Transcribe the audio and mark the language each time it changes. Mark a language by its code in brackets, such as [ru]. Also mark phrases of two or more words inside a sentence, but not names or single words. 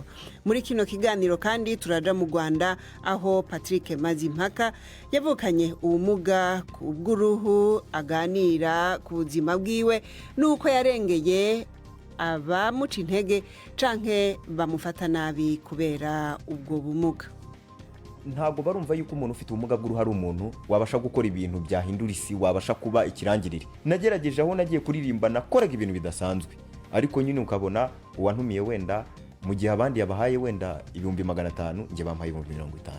[rn] Muri kino kiganiro kandi turaja mu Rwanda aho Patrick Mazimpaka yavukanye ubumuga bw'uruhu aganira ku buzima bwiwe nuko yarengeye abamuca intege canke bamufata nabi kubera ubwo bumuga. [rw] Ntabwo barumva yuko umuntu ufite ubumuga bw'uruhu ari umuntu wabasha gukora ibintu byahindura isi, wabasha kuba ikirangirire. Nagerageje aho nagiye kuririmba nakoraga ibintu bidasanzwe, ariko nyine ukabona uwantumiye wenda mu gihe abandi yabahaye wenda 500 nje bampaye 50.